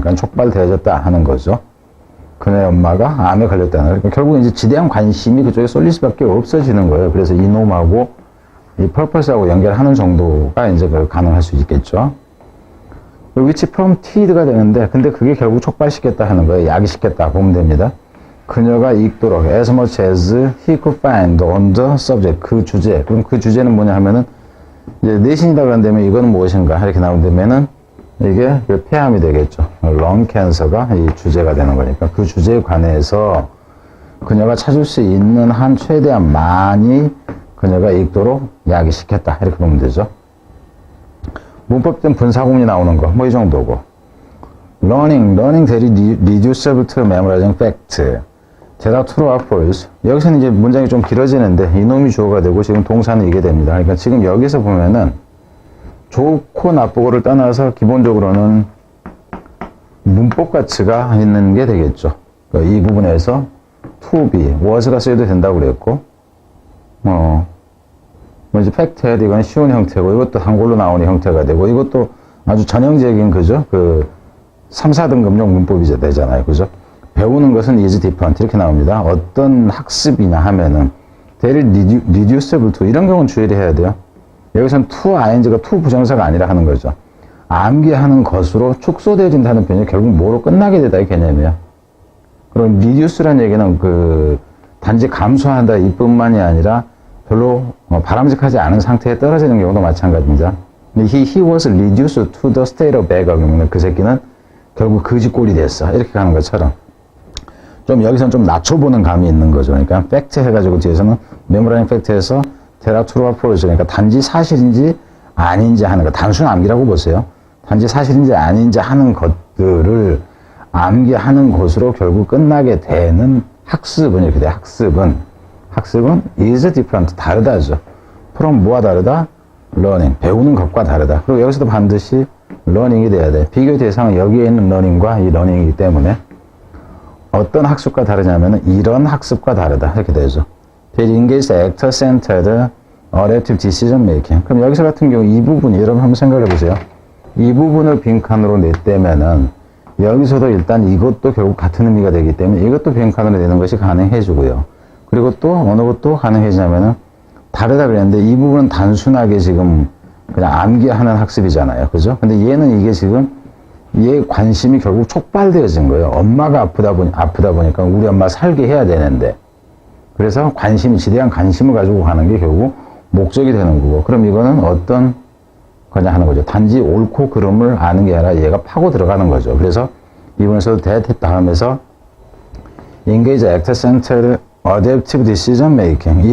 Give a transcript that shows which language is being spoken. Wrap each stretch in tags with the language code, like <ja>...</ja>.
<ko>그러니까 촉발되어졌다 하는 거죠. 그녀의 엄마가 암에 걸렸다는. 그러니까 결국 이제 지대한 관심이 그쪽에 쏠릴 수밖에 없어지는 거예요. 그래서 이놈하고 이 purpose하고 연결하는 정도가 이제 가능할 수 있겠죠.</ko> <en>which prompted</en> <ko>가 되는데, 근데 그게 결국 촉발시켰다 하는 거예요. 야기시켰다 보면 됩니다. 그녀가 읽도록</ko> <en>as much as he could find on the subject.</en> <ko>그 주제. 그럼 그 주제는 뭐냐 하면은 이제 내신이다 그런다면 이거는 무엇인가 이렇게 나온다면은 이게 폐암이 되겠죠. lung cancer가 이 주제가 되는 거니까 그 주제에 관해서 그녀가 찾을 수 있는 한 최대한 많이 그녀가 읽도록 야기시켰다 이렇게 보면 되죠. 문법된 분사구문이 나오는 거 뭐 이 정도고.</ko> <en>learning that reducible to memorizing fact. there are true or false.</en> <ko>여기서는 이제 문장이 좀 길어지는데 이놈이 주어가 되고 지금 동사는 이게 됩니다. 그러니까 지금 여기서 보면은 좋고 나쁘고를 떠나서 기본적으로는 문법 가치가 있는 게 되겠죠. 그러니까 이 부분에서 to be, was가 쓰여도 된다고 그랬고, 뭐 이제 fact had 이건 쉬운 형태고, 이것도 한글로 나오는 형태가 되고, 이것도 아주 전형적인 그죠? 3, 4등급용 문법이 되잖아요. 그죠? 배우는 것은</ko> <en>is different</en> <ko>이렇게 나옵니다. 어떤 학습이냐 하면은 대를 reducible to 이런 경우는 주의를 해야 돼요. 여기서는 to ing가 to 부정사가 아니라 하는 거죠. 암기하는 것으로 축소되어진다는 표현이 결국 뭐로 끝나게 되다 이 개념이에요. 그럼 reduce라는 얘기는 단지 감소한다 이뿐만이 아니라 별로 바람직하지 않은 상태에 떨어지는 경우도 마찬가지입니다.</ko> <en>He was reduced to the state of beggar.</en> <ko>그 새끼는 결국 거지꼴이 됐어. 이렇게 가는 것처럼. 좀 여기서는 좀 낮춰보는 감이 있는 거죠. 그러니까 팩트 해가지고 뒤에서는 메모라인 팩트에서 테라 트루와 폴스 그러니까 단지 사실인지 아닌지 하는 거. 단순 암기라고 보세요. 단지 사실인지 아닌지 하는 것들을 암기하는 것으로 결국 끝나게 되는 학습은 이렇게 돼요. 학습은</ko> <en>is different.</en> <ko>다르다죠. from 뭐가 다르다? learning. 배우는 것과 다르다. 그리고 여기서도 반드시 learning이 돼야 돼. 비교 대상은 여기에 있는 learning과 이 learning이기 때문에 어떤 학습과 다르냐면 이런 학습과 다르다. 이렇게 되죠.</ko> <en>They engage actor-centered adaptive decision making.</en> <ko>그럼 여기서 같은 경우 이 부분 여러분 한번 생각해 보세요. 이 부분을 빈칸으로 냈다면은 여기서도 일단 이것도 결국 같은 의미가 되기 때문에 이것도 빈칸으로 내는 것이 가능해지고요. 그리고 또 어느 것도 가능해지냐면은 다르다 그랬는데 이 부분은 단순하게 지금 그냥 암기하는 학습이잖아요. 그죠? 근데 얘는 이게 지금 얘 관심이 결국 촉발되어진 거예요. 엄마가 아프다 보니까 우리 엄마 살게 해야 되는데. 그래서 지대한 관심을 가지고 가는 게 결국 목적이 되는 거고. 그럼 이거는 어떤 거냐 하는 거죠. 단지 옳고 그름을 아는 게 아니라 얘가 파고 들어가는 거죠. 그래서 이번에서도</ko> <en>that</en> <ko>다음에서</ko> <en>engage actor-centered adaptive decision making.</en>